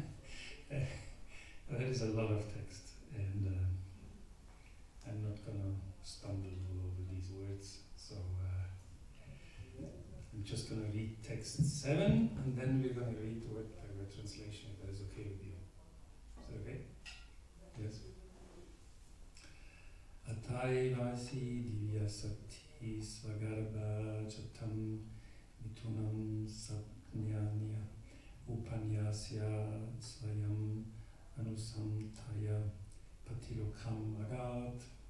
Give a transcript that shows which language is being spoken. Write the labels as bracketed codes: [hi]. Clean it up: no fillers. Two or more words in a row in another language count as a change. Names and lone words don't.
[en] There is a lot of text, and I'm not going to stumble all over these words, so I'm just going to read text 7, and then we're going to read word by word translation, if that is okay with you. Is that okay? Yes? [sa] Atai vasi divya sati svagarbha chatam mitunam sapnyanya upanyasya svayam anusamtaya patilokam agat.